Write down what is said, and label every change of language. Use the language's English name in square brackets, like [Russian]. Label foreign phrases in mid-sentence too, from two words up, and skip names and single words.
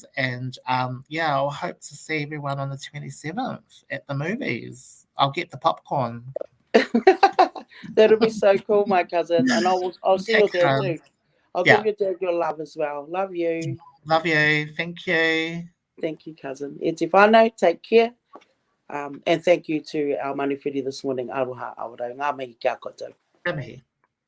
[English] And I'll hope to see everyone on the 27th at the movies. I'll get the popcorn. That'll be so cool, my cousin. And I'll see your dad too. I'll give your dad your love as well. Love you. Love you. Thank you. Thank you, cousin. [Māori] E te whānau, [English] take care. And thank you to our manawhiri this morning, AROHA AWARAU. [Māori] Ngā mihi kia koutou. Ngā mihi.